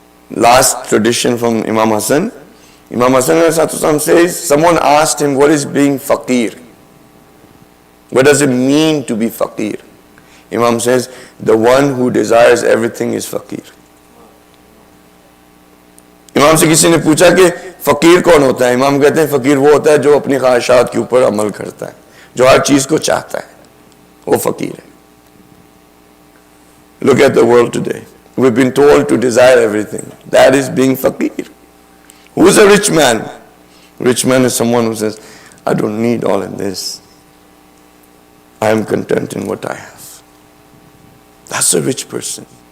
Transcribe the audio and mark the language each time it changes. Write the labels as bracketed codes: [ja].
[en] Last tradition from Imam Hassan. Imam Hassan says, someone asked him, what is being faqir? What does it mean to be faqir? Imam says, the one who desires everything is faqir. [hi] इमाम से किसी ने पूछा कि फकीर कौन होता है? इमाम कहते हैं फकीर वो होता है जो अपनी ख्वाहिशात के ऊपर अमल करता है, जो हर चीज को चाहता है, वो फकीर है. [en] Look at the world today. We've been told to desire everything. That is being faqir. Who is a rich man? Rich man is someone who says, I don't need all of this. I am content in what I have. That's a rich person.